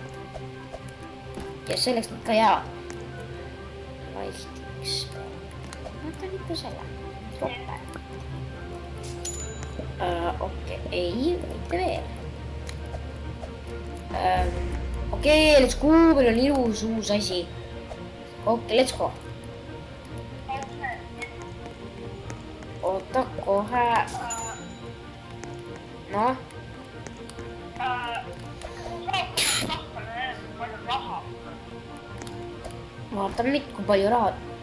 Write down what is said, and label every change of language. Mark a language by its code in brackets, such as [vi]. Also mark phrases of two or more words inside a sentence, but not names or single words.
[et] ja selleks nad ka jäävad. Lightiks. ma võtan ikka selle. Toppe. Okei, ei, mitte veel. Okei, [en] let's go, [et] meil on ilus uus asi. Okei, [en] let's go. [et] oota kohe. noh. vaatame nüüd, kui palju raha.